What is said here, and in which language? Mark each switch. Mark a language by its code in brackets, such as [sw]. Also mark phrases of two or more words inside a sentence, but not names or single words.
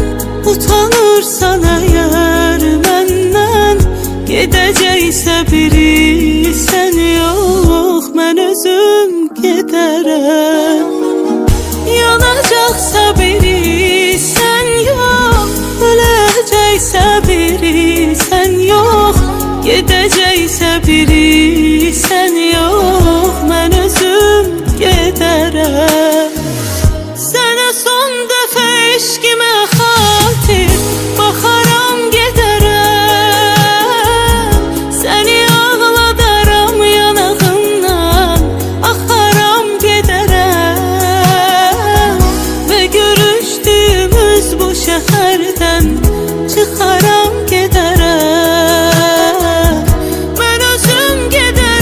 [tr] utanırsan eğer benden, [az] gedəcəksə biri [tr] sen yok, [az] mən özüm gedərəm. Yanacaqsa biri [tr] sen yok, [az] öləcəksə biri [tr] sen yok, [az] gedəcəksə biri [tr] sen yok, [az] mən özüm gedərəm. Sənə son dəfə eşkimə xatir baxaram gedərəm, səni ağladaram yanağından, axaram gedərəm və görüşdüyümüz bu şəhərdən çıxaram gedərəm, mən özüm gedərəm.